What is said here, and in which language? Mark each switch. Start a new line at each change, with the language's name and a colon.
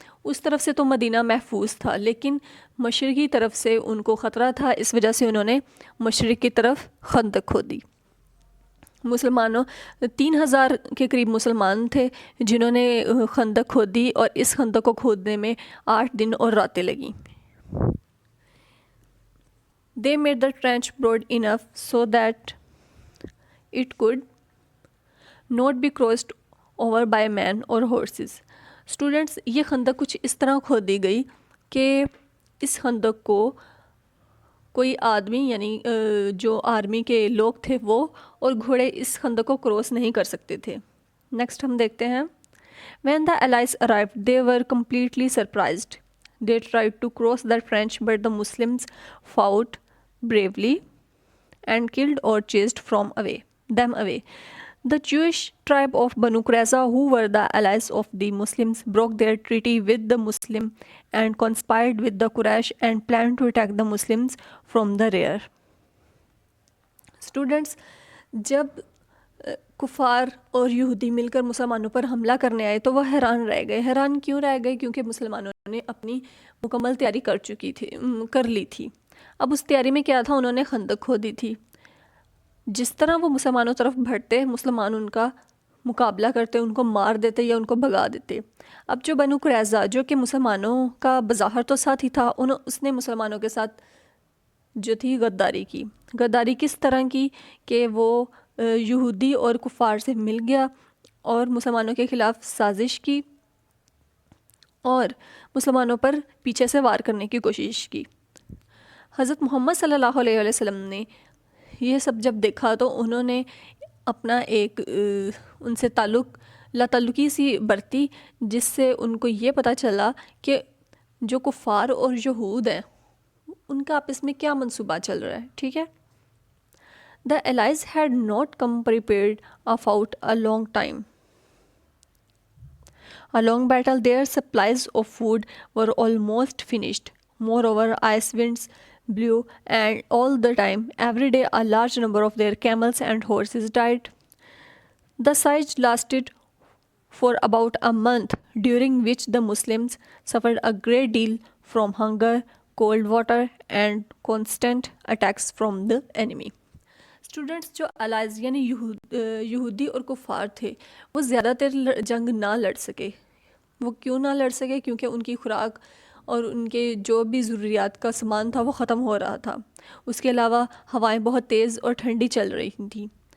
Urdu: اس طرف سے تو مدینہ محفوظ تھا, لیکن مشرقی طرف سے ان کو خطرہ تھا. اس وجہ سے انہوں نے مشرق کی طرف خندق کھودی. مسلمانوں 3,000 کے قریب مسلمان تھے جنہوں نے خندق کھودی، اور اس خندق کو کھودنے میں 8 دن اور راتیں لگیں.
English: They made the trench broad enough so that it could not be crossed over by men or horses.
Urdu: Students, یہ خندق کچھ اس طرح کھودی گئی کہ اس خندق کو کوئی آدمی یعنی جو آرمی کے لوگ تھے وہ اور گھوڑے اس خندق کو کراس نہیں کر سکتے تھے. نیکسٹ ہم دیکھتے ہیں.
English: When the allies arrived, they were completely surprised. They tried to cross the trench, but the Muslims fought bravely and killed or chased them away. The Jewish tribe of Banu Qurayza, who were the allies of the Muslims, broke their treaty with the Muslim and conspired with the Quraysh and planned to attack the Muslims from the rear.
Urdu: Students, جب کفار اور یہودی مل کر مسلمانوں پر حملہ کرنے آئے تو وہ حیران رہ گئے. حیران کیوں رہ گئے؟ کیونکہ مسلمانوں نے اپنی مکمل تیاری کر لی تھی. اب اس تیاری میں کیا تھا؟ انہوں نے خندق کھودی تھی. جس طرح وہ مسلمانوں طرف بڑھتے، مسلمان ان کا مقابلہ کرتے، ان کو مار دیتے یا ان کو بھگا دیتے. اب جو بنو قریظہ جو کہ مسلمانوں کا بظاہر تو ساتھ ہی تھا، اس نے مسلمانوں کے ساتھ جو تھی غداری کی. غداری کس طرح کی کہ وہ یہودی اور کفار سے مل گیا اور مسلمانوں کے خلاف سازش کی اور مسلمانوں پر پیچھے سے وار کرنے کی کوشش کی. حضرت محمد صلی اللہ علیہ وسلم نے یہ سب جب دیکھا تو انہوں نے اپنا ایک ان سے تعلقی سی برتی، جس سے ان کو یہ پتہ چلا کہ جو کفار اور یہود ہیں ان کا آپس میں کیا منصوبہ چل رہا ہے. ٹھیک ہے.
English: The allies had not come prepared about a long time. A long battle, their supplies of food were almost finished. Moreover, ice winds blew, and all the time, every day, a large number of their camels and horses died. The siege lasted for about a month, during which the Muslims suffered a great deal from hunger, cold water, and constant attacks from the enemy.
Urdu: Students, جو allies یعنی یہودی اور کفار تھے وہ زیادہ تر جنگ نہ لڑ سکے. وہ کیوں نہ لڑ سکے؟ کیونکہ ان کی خوراک اور ان کے جو بھی ضروریات کا سامان تھا وہ ختم ہو رہا تھا. اس کے علاوہ ہوائیں بہت تیز اور ٹھنڈی چل رہی تھیں.